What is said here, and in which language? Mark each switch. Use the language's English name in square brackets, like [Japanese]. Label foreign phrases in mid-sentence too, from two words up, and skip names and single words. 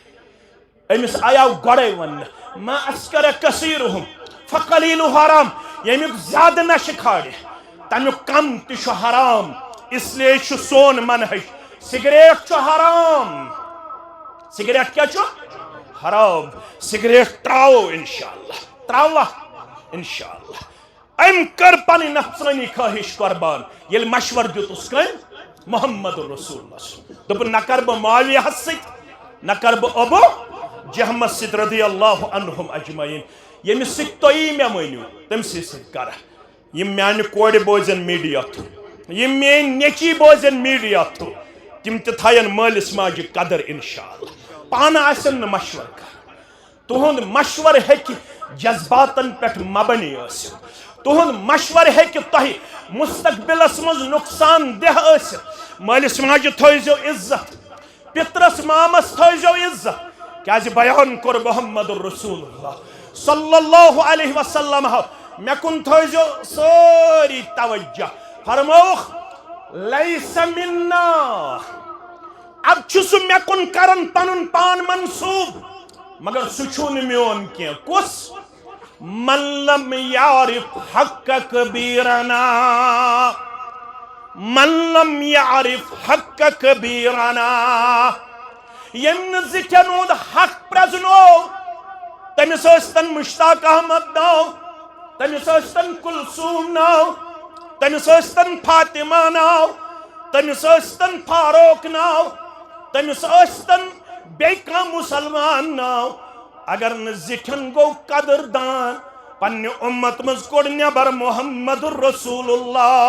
[Kashmiri] أمِس آیاو گۄڈے وننہٕ [Arabic] ما اسکر کثیرہم فقلیل حرام [Kashmiri] ییٚمیُک زیادٕ نشہٕ کھالہِ تمیُک کم تہِ چھُ حرام [Urdu] اس لیے [Kashmiri] چھُ سون منہج سگریٹ چھُ حرام سگریٹ کیٛاہ چھُ حرام سگریٹ ترٛاوو انشاءاللہ ترٛاووا انشاءاللہ أمۍ کٔر پنٕنۍ نفسٲنی خواہش قربان ییٚلہِ مشور دیُتُس کٔمۍ محمد رسول اللہ دوٚپُن نہ کر بہٕ معاویہس سۭتۍ نہ کر بہٕ ابو جہمس سۭتۍ رضی اللہ عنہم اجمعین ییٚمِس سۭتۍ تُہی مےٚ مٲنِو تٔمسٕے سۭتۍ کرٕ یِم میانہِ کورِ بوزن [English] media through [Kashmiri] یِم میٲنۍ نیٚچی بوزن [English] media through [Kashmiri] تِم تہِ تھاین مٲلِس ماجہِ قدر انشاءاللہ پانہٕ آسن نہٕ مشور کران تُہُنٛد مشور ہیٚکہِ جذباتن پٮ۪ٹھ مبنی ٲسِتھ تُہُنٛد مشور ہیٚکہِ تۄہہِ مستقبلس منٛز نۄقصان دہ ٲسِتھ مٲلِس ماجہِ تھٲیزیو عزت پِترس مامس تھٲیزیو عزت کیٛازِ بیان کوٚر محمد رسول اللہ صلی اللہ علیہ وسلم مےٚ کُن تھٲیزیو سٲری توجہ فرموخ [Arabic] لیس منا [Kashmiri] اب چھسو میں کن کرن پنن پان منصوب مگر سچون میون کی کس [Arabic] من لم یعرف حق کبیرنا من لم یعرف حق کبیرنا [Kashmiri] یم زٹن اود حق پرزنو تمس ٲسۍتن مشتاق احمد ناو تمس ٲسۍتن کلثوم ناو تمس ٲسۍتن فاطمہ ناو تمس ٲسۍتن فاروق ناو تمس ٲسۍتن بیٚیہِ کانٛہہ مسلمان ناو اگر نہٕ زِٹھٮ۪ن گوٚو قدر دان پننہِ اُمت منٛز کوٚڑ نٮ۪بر محمد رسول اللہ